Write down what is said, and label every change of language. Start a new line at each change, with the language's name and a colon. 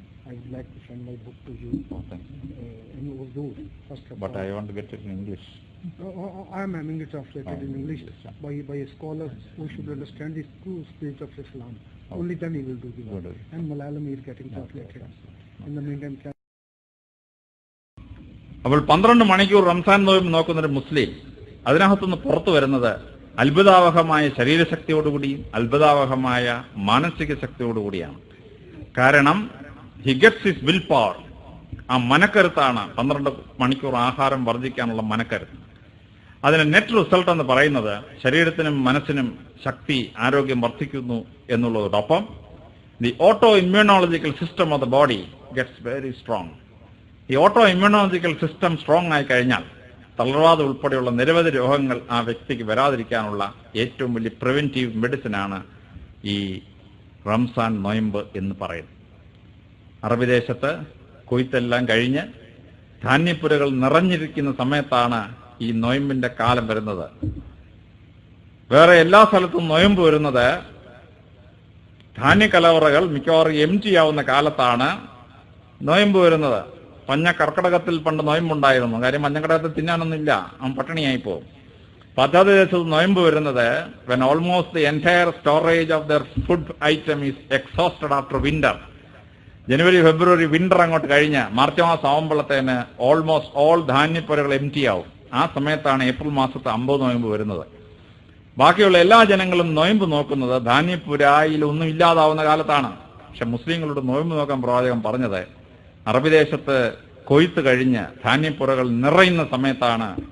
English: I would like to send my book to you in Urdu, first of all. But I want to get it in English. I am having it translated in English by a scholar who should understand the true spirit of Islam. Only then he will do the work. And Malayalam is getting translated. In the meantime,
Malayalam: അപ്പോൾ 12 മണിക്കൂർ റംസാൻ നോയമ്പ് നോക്കുന്നൊരു മുസ്ലിം അതിനകത്തുനിന്ന് പുറത്തു വരുന്നത് അത്ഭുതാവഹമായ ശരീരശക്തിയോടുകൂടിയും അത്ഭുതാവഹമായ മാനസിക ശക്തിയോടുകൂടിയാണ്.
English: കാരണം he gets his will power.
Malayalam: ആ മനക്കരുത്താണ് 12 മണിക്കൂർ ആഹാരം വർജിക്കാനുള്ള മനക്കരുത്ത്. അതിന് നെറ്റ് റിസൾട്ട് എന്ന് പറയുന്നത് ശരീരത്തിനും മനസ്സിനും ശക്തി, ആരോഗ്യം വർദ്ധിക്കുന്നു എന്നുള്ളതോടൊപ്പം the auto immunological system of the body gets very strong. ഈ ഓട്ടോ ഇമ്മ്യൂണോളജിക്കൽ സിസ്റ്റം സ്ട്രോങ് ആയി കഴിഞ്ഞാൽ തളർവാദം ഉൾപ്പെടെയുള്ള നിരവധി രോഗങ്ങൾ ആ വ്യക്തിക്ക് വരാതിരിക്കാനുള്ള ഏറ്റവും വലിയ പ്രിവെന്റീവ് മെഡിസിനാണ് ഈ റംസാൻ നൊയമ്പ് എന്ന് പറയുന്നത്. അറബി ദേശത്ത് കൊയ്ത്തെല്ലാം കഴിഞ്ഞ് ധാന്യപ്പുരകൾ നിറഞ്ഞിരിക്കുന്ന സമയത്താണ് ഈ നൊയമ്പിന്റെ കാലം വരുന്നത്. വേറെ എല്ലാ സ്ഥലത്തും നൊയമ്പ് വരുന്നത് ധാന്യക്കലവറകൾ മിക്കവാറും എംറ്റി ആവുന്ന കാലത്താണ് നോയമ്പ് വരുന്നത്. കർക്കിടകത്തിൽ പണ്ട് നോയമ്പുണ്ടായിരുന്നു. കാര്യം മഞ്ഞക്കടകത്തിൽ തിന്നാനൊന്നുമില്ല, അവൻ പട്ടിണിയായി പോകും.
English: പദ്ധതി ദിവസത്തിൽ നോയമ്പ് വരുന്നത് when almost the entire storage of their food item is exhausted after winter.
Malayalam: January February winter അങ്ങോട്ട് കഴിഞ്ഞ് മാർച്ച് മാസം ആവുമ്പോഴത്തേന് ഓൾമോസ്റ്റ് ഓൾ ധാന്യപ്പുരകൾ എംറ്റി ആവും. ആ സമയത്താണ് ഏപ്രിൽ മാസത്തെ 50 നോയമ്പ് വരുന്നത്. ബാക്കിയുള്ള എല്ലാ ജനങ്ങളും നോയമ്പ് നോക്കുന്നത് ധാന്യപ്പുരായിൽ ഒന്നും ഇല്ലാതാവുന്ന കാലത്താണ്. പക്ഷെ മുസ്ലിങ്ങളോട് നോയമ്പ് നോക്കാൻ പ്രവാചകൻ പറഞ്ഞത് അറബി ദേശത്ത് കൊയ്ത്ത് കഴിഞ്ഞ് ധാന്യപ്പുരകൾ നിറയുന്ന സമയത്താണ്.